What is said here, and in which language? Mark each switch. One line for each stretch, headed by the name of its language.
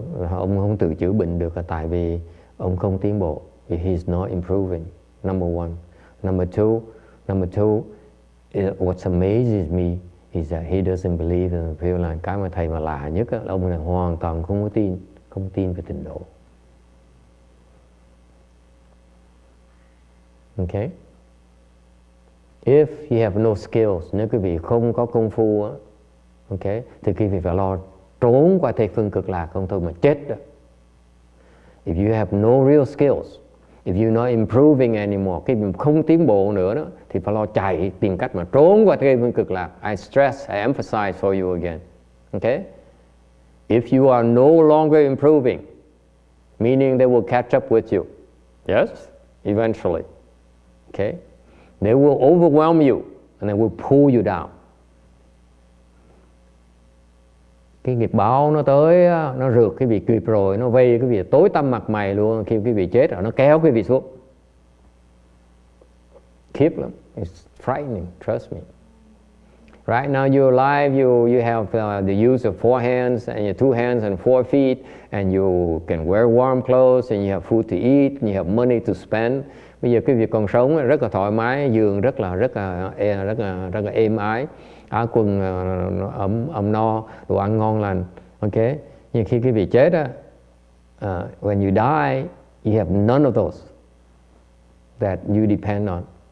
Vietnamese: Ông không tự chữa bệnh được là tại vì ông không tiến bộ.
English: He's not improving. Number one. Number two, what amazes me is that he doesn't believe in the Pure Land.
Vietnamese: Cái mà thầy mà lạ nhất là ông này hoàn toàn không tin về tịnh độ. Okay?
English: If you have no skills,
Vietnamese: nếu quý vị không có công phu, okay, thì quý vị phải lo trốn qua Tây phương cực lạc, không thôi mà chết đó.
English: If you have no real skills, if you're not improving anymore,
Vietnamese: khi mình không tiến bộ nữa đó, thì phải lo chạy, tìm cách mà trốn qua Tây phương cực lạc.
English: I emphasize for you again. Okay? If you are no longer improving, meaning they will catch up with you. Yes? Eventually. Okay? They will overwhelm you and they will pull you down.
Vietnamese: Cái nghiệp báo nó tới, nó rượt cái vị kịp rồi, nó vây cái vị tối tăm mặt mày luôn. Khi cái vị chết rồi, nó kéo cái vị xuống. Khiếp lắm.
English: It's frightening, trust me. Right now you're alive, you have the use of 4 hands and your 2 hands and 4 feet, and you can wear warm clothes and you have food to eat and you have money to spend.
Vietnamese: Bây giờ cái việc còn sống rất là thoải mái, giường rất là êm ái, áo quần ấm no, đồ ăn ngon lành. Okay? Nhưng khi quý vị chết á,
English: when you die, you have none of those that you depend on.